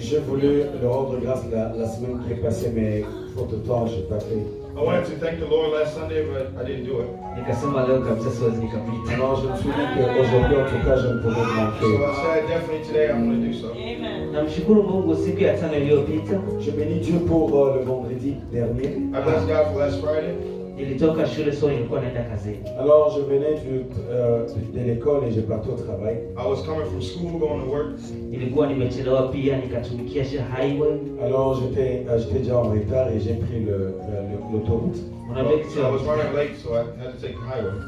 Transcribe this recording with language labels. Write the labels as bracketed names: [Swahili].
[French] J'ai voulu le rendre grâce la semaine qui est passée, mais faute de temps, je n'ai pas fait. [English] I wanted to thank the Lord last Sunday, but I didn't do it. [Swahili] Nikasema leo kabisa siwezi nikapita. [French] Alors je me suis dit qu'aujourd'hui, en tout cas, je ne pouvais [English] So [French] manquer. [English] I said, definitely today I'm going to do so. [Swahili] Namshukuru Mungu siku ya tano iliyopita [French] Je bénis Dieu pour le vendredi dernier. [English] I bless God for last Friday. [Swahili] nilitoka shule, so nilikuwa naenda kazini. [French] Alors je venais de l'école et je partais au travail. [English] I was coming from school, going to work. [Swahili] Nilikuwa nimechelewa pia, nikatumikia highway. [French] Alors j'étais déjà en retard et j'ai pris l'autoroute. [Swahili] Unajua kisi [English] I was running late, so I had to take the highway.